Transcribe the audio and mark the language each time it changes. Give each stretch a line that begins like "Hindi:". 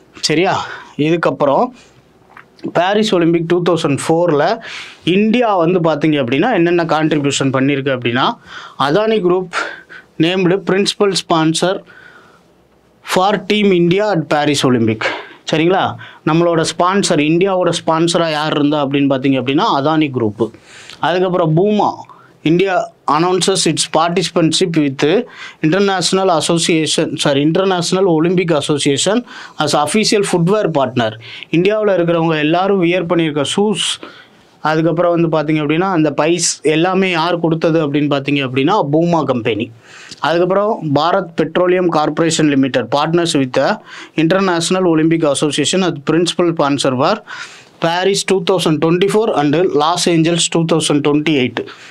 Tamil: சரியா, இதுக்கப்புறம் Paris Olympic 2004 India வந்து பார்த்திங்க அப்படின்னா என்னென்ன கான்ட்ரிபியூஷன் பண்ணியிருக்கு அப்படின்னா
English: Adani group named principal sponsor for team India at Paris Olympic.
Tamil: சரிங்களா, நம்மளோட ஸ்பான்சர் இந்தியாவோட ஸ்பான்சராக யார் இருந்தா அப்படின்னு பார்த்தீங்க அப்படின்னா அதானி குரூப்பு. அதுக்கப்புறம் பூமா
English: India announces its participantship with International Olympic Association as official footwear partner.
Tamil: இந்தியாவில் இருக்கிறவங்க எல்லாரும் வியர் பண்ணியிருக்க ஷூஸ், அதுக்கப்புறம் வந்து பார்த்திங்க அப்படின்னா அந்த பைஸ் எல்லாமே யார் கொடுத்தது அப்படின்னு பார்த்தீங்க அப்படின்னா பூமா கம்பெனி.
English: அதுக்கப்புறம் Bharat petroleum corporation limited partners with international Olympic association அது principal sponsor for Paris 2024 and Los Angeles 2028.